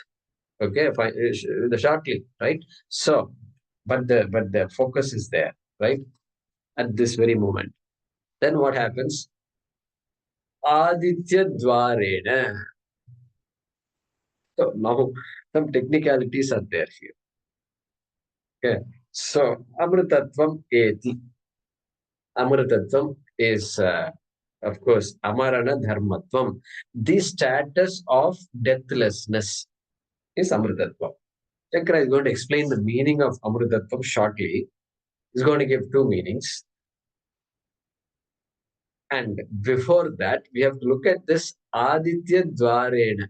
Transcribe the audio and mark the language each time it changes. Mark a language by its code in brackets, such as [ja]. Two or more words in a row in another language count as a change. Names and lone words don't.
[en] Okay, fine, the shortly, right? So, but the focus is there, right? At this very moment. Then what happens? [sa] आदित्य द्वारेण. [en] So now some technicalities are there here. Okay. So [sa] अमृतत्वम् एति. [en] Amritatvam is of course [sa] अमरण धर्मत्वम्. [en] The status of deathlessness is Amritatvam. Shankara is going to explain the meaning of Amrutatvam shortly. He's going to give two meanings. And before that, we have to look at this [sa] आदित्य द्वारेण.